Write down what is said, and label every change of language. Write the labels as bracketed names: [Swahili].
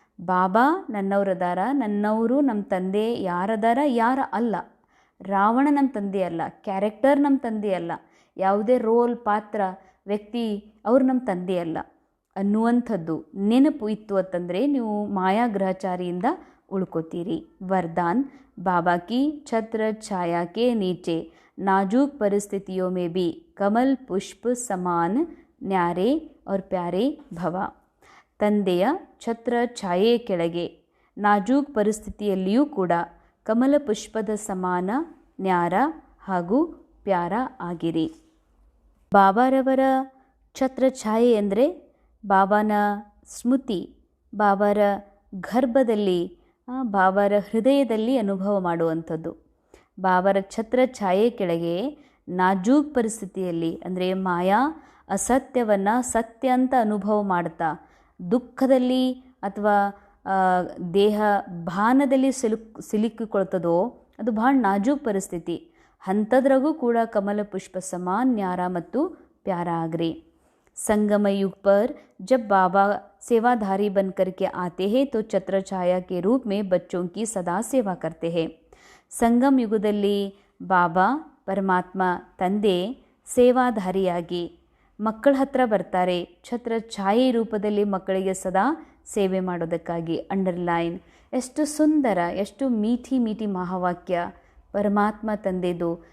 [Kannada] ಬಾಬಾ ನನ್ನವರದಾರ, ನನ್ನವರು ನಮ್ಮ ತಂದೆ ಯಾರದಾರ, ಯಾರ ಅಲ್ಲ. ರಾವಣ ನಮ್ಮ ತಂದೆ ಅಲ್ಲ, ಕ್ಯಾರೆಕ್ಟರ್ ನಮ್ಮ ತಂದೆ ಅಲ್ಲ, ಯಾವುದೇ ರೋಲ್, ಪಾತ್ರ, ವ್ಯಕ್ತಿ ಅವರು ನಮ್ಮ ತಂದೆ ಅಲ್ಲ ಅನ್ನುವಂಥದ್ದು ನೆನಪು ಇತ್ತು ಅಂತಂದರೆ ನೀವು ಮಾಯಾಗ್ರಹಚಾರಿಯಿಂದ ಉಳ್ಕೋತೀರಿ. [Hindi] ವರದಾನ್ बाबा की छत्र छाया के नीचे नाजुक परिस्थितियों में भी कमल पुष्प समान न्यारे और प्यारे ಭವ. [Kannada] ತಂದೆಯ ಛತ್ರ ಛಾಯೆ ಕೆಳಗೆ ನಾಜೂಕ್ ಪರಿಸ್ಥಿತಿಯಲ್ಲಿಯೂ ಕೂಡ ಕಮಲ ಪುಷ್ಪದ ಸಮಾನ ನ್ಯಾರ ಹಾಗೂ ಪ್ಯಾರ ಆಗಿರಿ. ಬಾಬಾರವರ ಛತ್ರ ಛಾಯೆ ಅಂದರೆ ಬಾಬಾನ ಸ್ಮೃತಿ, ಬಾಬಾರ ಗರ್ಭದಲ್ಲಿ, ಬಾಬಾರ ಹೃದಯದಲ್ಲಿ ಅನುಭವ ಮಾಡುವಂಥದ್ದು. ಬಾಬಾರ ಛತ್ರ ಛಾಯೆ ಕೆಳಗೆ ನಾಜೂಕ್ ಪರಿಸ್ಥಿತಿಯಲ್ಲಿ ಅಂದರೆ ಮಾಯಾ ಅಸತ್ಯವನ್ನು ಸತ್ಯ ಅಂತ ಅನುಭವ ಮಾಡ್ತಾ, ದುಃಖದಲ್ಲಿ ಅಥವಾ ದೇಹ ಭಾನದಲ್ಲಿ ಸಿಲುಕಿಕೊಳ್ತದೋ ಅದು ಭಾಳ ನಾಜೂಕ್ ಪರಿಸ್ಥಿತಿ. ಅಂಥದ್ರಾಗೂ ಕೂಡ ಕಮಲ ಪುಷ್ಪ ಸಮಾನ್ ನ್ಯಾರ ಮತ್ತು ಪ್ಯಾರ ಆಗ್ರಿ. [Hindi] संगम युग पर जब बाबा सेवाधारी बन करके आते हैं तो छत्र छाया के रूप में बच्चों की सदा सेवा करते हैं. [Kannada] ಸಂಗಮ ಯುಗದಲ್ಲಿ ಬಾಬಾ ಪರಮಾತ್ಮ ತಂದೆ ಸೇವಾಧಾರಿಯಾಗಿ ಮಕ್ಕಳ ಹತ್ರ ಬರ್ತಾರೆ. ಛತ್ರ ಛಾಯೆ ರೂಪದಲ್ಲಿ ಮಕ್ಕಳಿಗೆ ಸದಾ ಸೇವೆ ಮಾಡೋದಕ್ಕಾಗಿ. ಅಂಡರ್ಲೈನ್. ಎಷ್ಟು ಸುಂದರ, ಎಷ್ಟು [Hindi] ಮೀಠಿ ಮೀಠಿ [Kannada] ಮಹಾವಾಕ್ಯ ಪರಮಾತ್ಮ ತಂದೆದು.